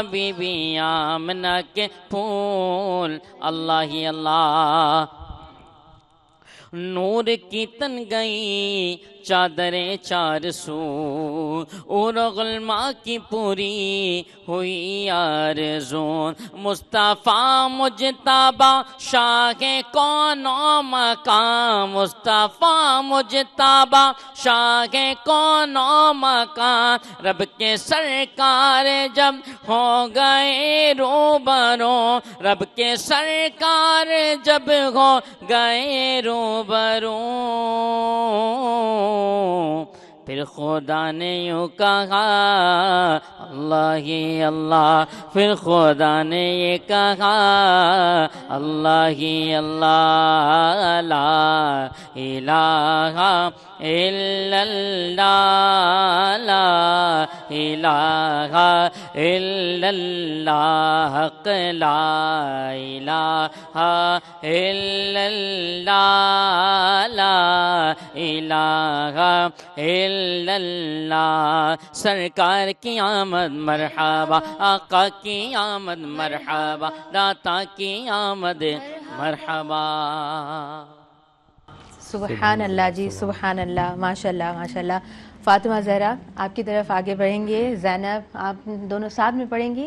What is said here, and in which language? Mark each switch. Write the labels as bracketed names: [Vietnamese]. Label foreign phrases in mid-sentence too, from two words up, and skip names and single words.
[Urdu] بی بی آمنہ کے پھول، اللہ ہی اللہ. نور کی تن گئی چادریں چار سو، اور غلما کی پوری ہوئی آرزو. مصطفیٰ مجتبیٰ شاہ کون و مکاں، مصطفیٰ مجتبیٰ شاہ کون و مکاں. رب کے سرکار جب ہو گئے روبرو، رب کے سرکار جب ہو گئے روبرو، پھر خدا نے یوں کہا اللہ ہی اللہ. پھر خدا نے یہ کہا اللہ ہی اللہ. [Arabic] لا إله إلا الله، لا إله إلا الله، لا إله إلا الله، لا إله إلا الله. [Urdu] سرکار کی آمد مرحبا، آقا کی آمد مرحبا، داتا کی آمد مرحبا. [Arabic] سبحان الله جی، سبحان الله، ما شاء الله ما شاء الله. [Urdu] فاطمہ زہرا آپ کی طرف آگے بڑھیں گے، زینب آپ دونوں ساتھ میں پڑھیں گی?